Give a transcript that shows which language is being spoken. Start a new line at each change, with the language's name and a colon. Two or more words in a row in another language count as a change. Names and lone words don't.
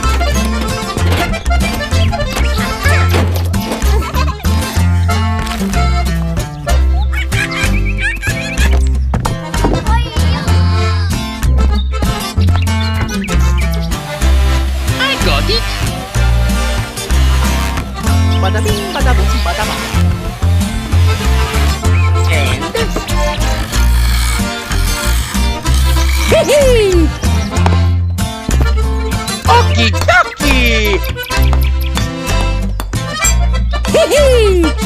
English: I got it! bada bing, bada boom, bada ba. And hee-hee! Okie dokie! Hee-hee!